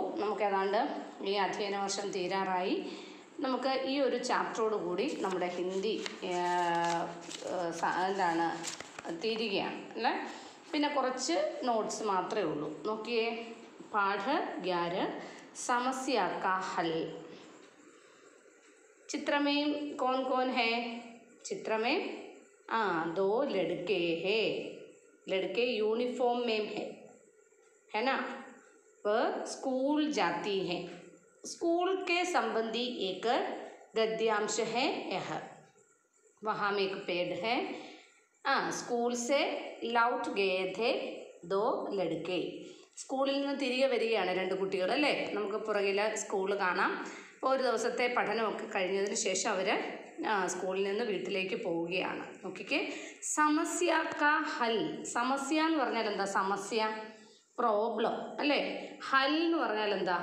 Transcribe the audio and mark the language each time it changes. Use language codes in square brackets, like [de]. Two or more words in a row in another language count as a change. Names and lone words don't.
[ml] നമുക്ക് ഏതാണ്ട് ഈ അധ്യയന വർഷം തീരാറായി. നമുക്ക് ഈ ഒരു ചാപ്റ്ററോട് കൂടി നമ്മുടെ ഹിന്ദി തീരുകയാണ് അല്ലേ? പിന്നെ കുറച്ച് നോട്ട്സ് മാത്രമേ ഉള്ളൂ. നോക്കിയേ, [hi] पाठ 11 समस्या का हल. चित्र में कौन कौन है? चित्र में 2 लड़के हैं. लड़के यूनिफॉर्म में है ना? वह स्कूल जाती हैं. स्कूल के संबंधी एक गद्यांश है यह. वहाँ में एक पेड़ है. स्कूल से लौट गए थे 2 लड़के. [ml] സ്കൂളിൽ നിന്ന് തിരികെ വരികയാണ് 2 കുട്ടികൾ അല്ലേ? നമുക്ക് പുറകിൽ സ്കൂൾ കാണാം. അപ്പോൾ ഒരു ദിവസത്തെ പഠനമൊക്കെ കഴിഞ്ഞതിന് ശേഷം അവർ സ്കൂളിൽ നിന്ന് വീട്ടിലേക്ക് പോവുകയാണ്. നോക്കിക്കേ, [hi] समस्या का हल. [ml] സമസ്യ എന്ന് പറഞ്ഞാൽ എന്താ? സമസ്യ പ്രോബ്ലം അല്ലേ? ഹൽ എന്ന് പറഞ്ഞാൽ എന്താ?